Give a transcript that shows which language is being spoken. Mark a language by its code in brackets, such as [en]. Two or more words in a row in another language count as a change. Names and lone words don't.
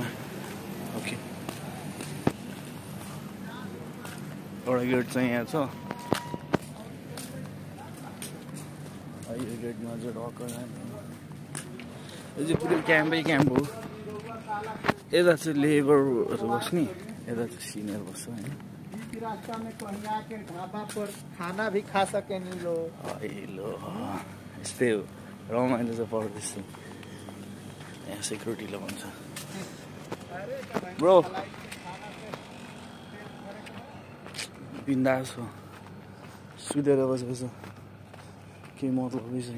[ne] ओके, एउटा गेट चाहिँ यहाँ छ। यो गेटमा चाहिँ ढक्क जाने। यो चाहिँ पुरै क्याम्पै क्याम्प हो। यता चाहिँ लेबरहरू बस्ने, यता चाहिँ सिनियर बस्छ होइन। [hi] रास्ता में कहीं आके ढाबा पर खाना भी खा सके नहीं लोग। [ne] यस्तै हो, रमाइलो चाहिँ पर्दैछ। यहाँ सेक्युरिटीले भन्छ ब्रो बिन्दास हो, सुतेर बसेको छ, केही मतलबै छैन।